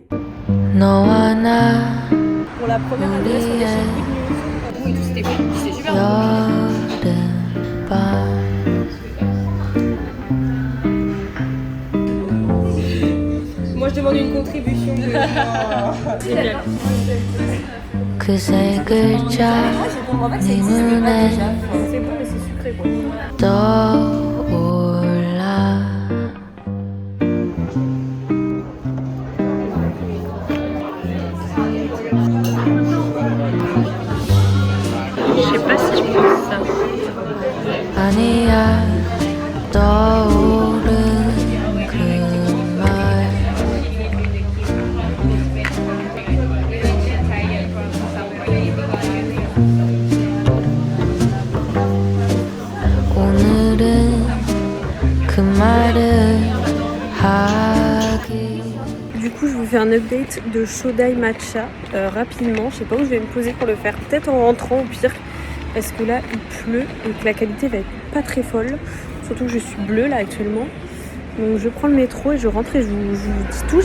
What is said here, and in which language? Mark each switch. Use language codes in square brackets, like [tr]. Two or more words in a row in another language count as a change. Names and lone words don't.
[fr] Pour la première adresse, on est chez Good News. Oui, c'était bon, c'est super bon. Moi, je demande une contribution de... Génial. [ko] 그새 글자 네 눈에 [fr] C'est bon, mais c'est sucré quoi. [ko] 떠올라 [fr] Je sais pas si je pense ça. [ko] 아니야 떠오른 그말 오늘은 그 말을 하기. [fr] Du coup, je vous fais un update de Shodai Matcha rapidement. Je sais pas où je vais me poser pour le faire. Peut-être en rentrant au pire. Parce que là, il pleut et que la qualité va être pas très folle. Surtout que je suis bleue là actuellement. Donc je prends le métro et je rentre et je vous dis tout.